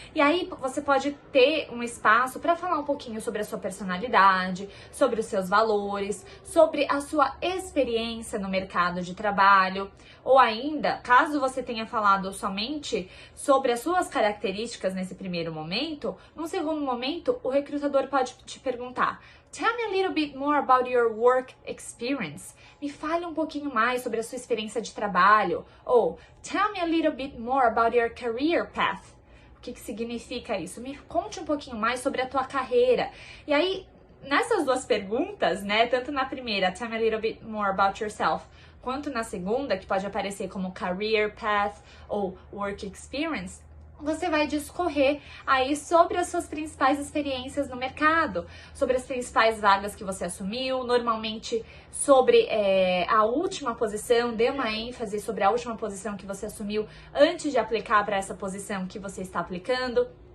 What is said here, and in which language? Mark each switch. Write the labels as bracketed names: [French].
[Portuguese] E aí você pode ter um espaço para falar um pouquinho sobre a sua personalidade, sobre os seus valores, sobre a sua experiência no mercado de trabalho, ou ainda, caso você tenha falado somente sobre as suas características nesse primeiro momento, num segundo momento o recrutador pode te perguntar: [English] Tell me a little bit more about your work experience. [Portuguese] Me fale um pouquinho mais sobre a sua experiência de trabalho. [English] Ou tell me a little bit more about your career path. [Portuguese] O que significa isso? Me conte um pouquinho mais sobre a tua carreira. E aí, nessas duas perguntas, né, tanto na primeira, [English] tell me a little bit more about yourself, [Portuguese] quanto na segunda, que pode aparecer como career path ou work experience, você vai discorrer aí sobre as suas principais experiências no mercado, sobre as principais vagas que você assumiu, normalmente sobre a última posição, dê uma ênfase sobre a última posição que você assumiu antes de aplicar para essa posição que você está aplicando.